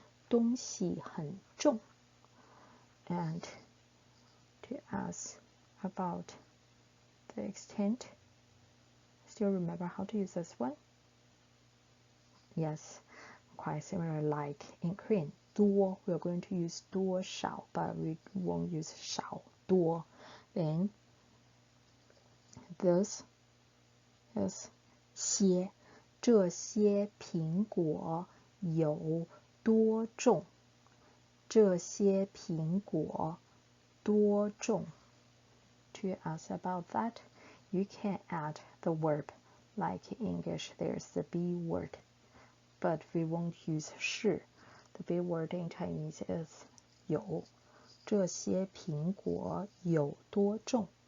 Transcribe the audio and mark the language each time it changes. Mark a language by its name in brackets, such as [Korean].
[English] 东西很重 and to ask about the extent. Still remember how to use this one? Yes, quite similar like in Korean. 多 we are going to use 多少 but we won't use 少多. Then this is 些这些苹果有多重？ [Chinese] 这些苹果多重？ [English] To ask about that, you can add the verb. Like in English, there's the be word, but we won't use 是. The be word in Chinese is 有。这些苹果有多重？